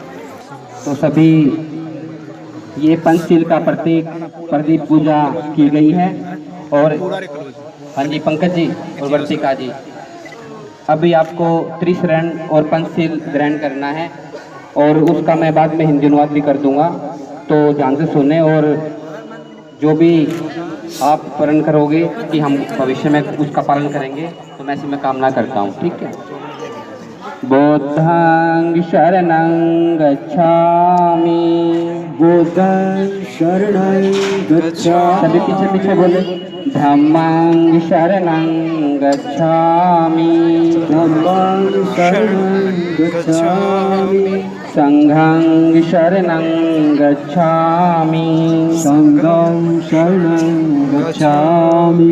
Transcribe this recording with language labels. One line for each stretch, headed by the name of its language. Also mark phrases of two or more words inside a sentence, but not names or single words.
Hindi: तो सभी ये पंचशील का प्रदीप पूजा की गई है और हाँ जी पंकज जी और वर्तिका जी अभी आपको त्रिशरण और पंचशील ग्रहण करना है और उसका मैं बाद में हिंदी अनुवाद भी कर दूंगा, तो ध्यान से सुने और जो भी आप प्रण करोगे कि हम भविष्य में उसका पालन करेंगे तो मैं ऐसी मैं कामना करता हूँ। ठीक है।
Pali: बुद्धं शरणं गच्छामि बुद्धं शरणं गच्छामि
Hindi: सभी पीछे पीछे बोले
Pali: धम्मं शरणं गच्छामि धम्मं शरणं गच्छामि संघं शरणं गच्छामि संघं शरणं गच्छामि